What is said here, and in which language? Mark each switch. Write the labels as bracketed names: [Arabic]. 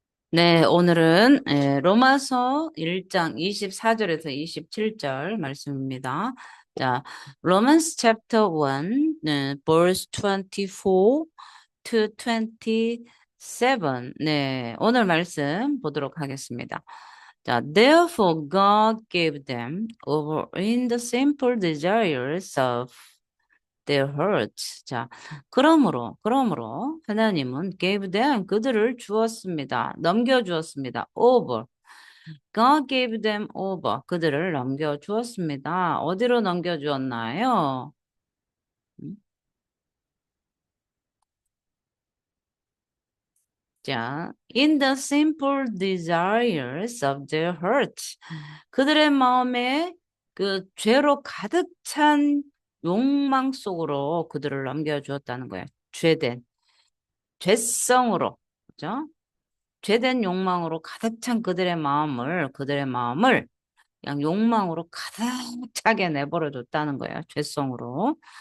[Korean] 네, 오늘은 로마서 1장 24절에서 27절 말씀입니다. [English] 자, Romans chapter 1, verse 24 to 27. [Korean] 네, 오늘 말씀 보도록 하겠습니다. [English] 자, therefore God gave them over in the simple desires of their hearts. [Korean] 자, 그러므로 하나님은 [English] gave them [Korean] 그들을 주었습니다. 넘겨주었습니다. [English] over. God gave them over. [Korean] 그들을 넘겨주었습니다. 어디로 넘겨주었나요? [English] 음, 자, in the simple desires of their hearts. [Korean] 그들의 마음에 그 죄로 가득 찬 욕망 속으로 그들을 넘겨주었다는 거예요. 죄성으로. 그죠? 죄된 욕망으로 가득 찬 그들의 마음을 그냥 욕망으로 가득 차게 내버려 뒀다는 거예요. 죄성으로.